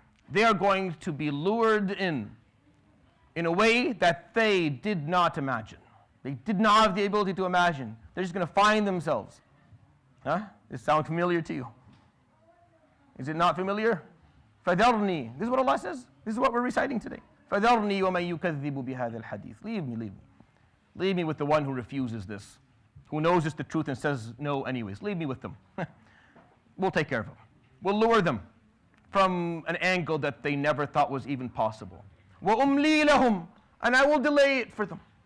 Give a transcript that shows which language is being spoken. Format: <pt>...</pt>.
<en>They are going to be lured in a way that they did not imagine. They did not have the ability to imagine. They're just going to find themselves. Does it sound familiar to you? Is it not familiar?</en> <ar>فَذَرْنِي,</ar> <en>this is what Allah says. This is what we're reciting today.</en> <ar>فَذَرْنِي وَمَنْ يُكَذِّبُ بِهَذَا الْحَدِيثِ,</ar> <en>leave me. Leave me with the one who refuses this, who knows it's the truth and says no anyways. Leave me with them. We'll take care of them. We'll lure them from an angle that they never thought was even possible.</en> <ar>وَأُمْلِي لَهُمْ,</ar> <en>and I will delay it for them.</en>